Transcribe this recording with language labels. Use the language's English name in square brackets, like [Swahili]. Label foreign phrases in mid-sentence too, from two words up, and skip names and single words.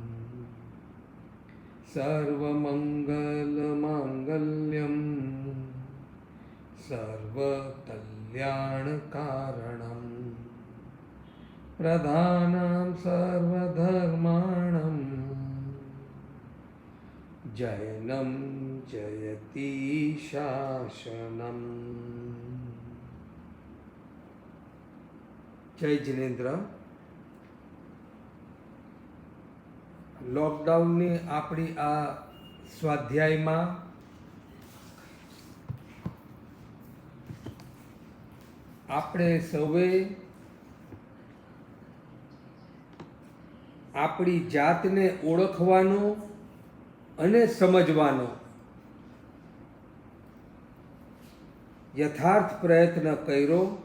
[Sanskrit] सर्वमङ्गलमाङ्गल्यं सर्वकल्याणकारणं प्रधानं सर्वधर्माणां जैनं जयति शासनम्। [Hindi] जय जिनेन्द्र। [Gujarati] લૉકડાઉનની આપણી આ સ્વાધ્યાયમાં આપણે સૌએ આપણી જાતને ઓળખવાનો અને સમજવાનો યથાર્થ પ્રયત્ન કર્યો।